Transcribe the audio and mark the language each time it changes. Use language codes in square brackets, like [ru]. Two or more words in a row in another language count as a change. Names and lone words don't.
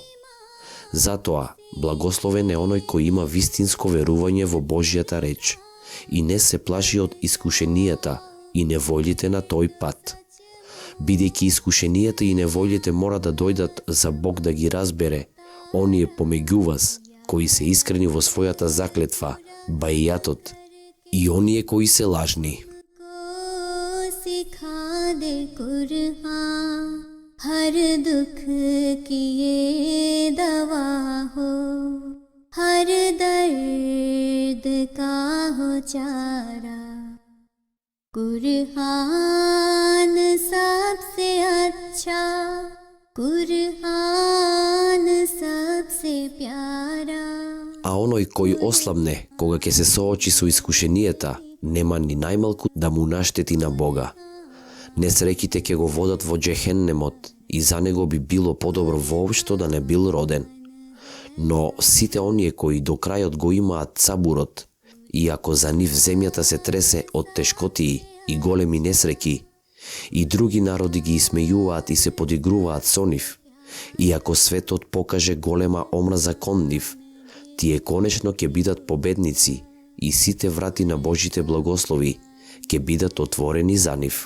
[mk] Затоа, благословен е оној кој има вистинско верување во Божјата реч и не се плаши од искушенијата и неволите на тој пат. Бидејќи искушенијата и неволите мора да дојдат за Бог да ги разбере, оние помеѓу вас, кои се искрени во својата заклетва, баијатот, и оние кои се лажни. [ur] کو سکھا دے قرآن، ہر دکھ کی یہ دوا ہو، ہر درد کا ہو چارہ. قرآن سب سے اچھا، قرآن سب سے پیارا. [mk] А оној кој ослабне, кога ќе се соочи со искушенијата, нема ни најмалку да му наштети на Бога. Несреќите ќе го водат во джехеннемот и за него би било подобро воопшто да не бил роден. Но сите оние кои до крајот го имаат сабурот, и ако за нив земјата се тресе од тешкотии и големи несреќи, и други народи ги исмејуваат и се подигруваат со нив, и ако светот покаже голема омраза кон нив, тие конечно ќе бидат победници и сите врати на Божите благослови ќе бидат отворени за нив.